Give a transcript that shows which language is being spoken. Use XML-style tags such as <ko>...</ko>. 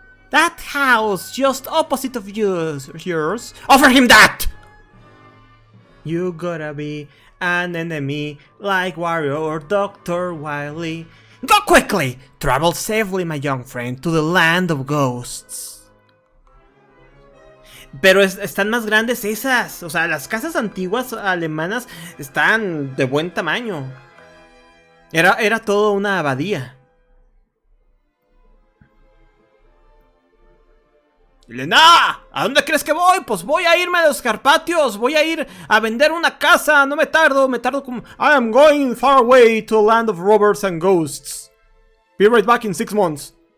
<en>That house just opposite of yours. Offer him that! You gotta be an enemy like Warrior Dr. Wily. Go quickly! Travel safely, my young friend, to the land of ghosts.</en> <es>Pero están más grandes esas. O sea, las casas antiguas alemanas están de buen tamaño. Era todo una abadía. ¡Elena! ¿A dónde crees que voy? Pues voy a irme a los Carpatios. Voy a ir a vender una casa. No me tardo como...</es> <en>I am going far away to a land of robbers and ghosts. Be right back in 6 months.</en>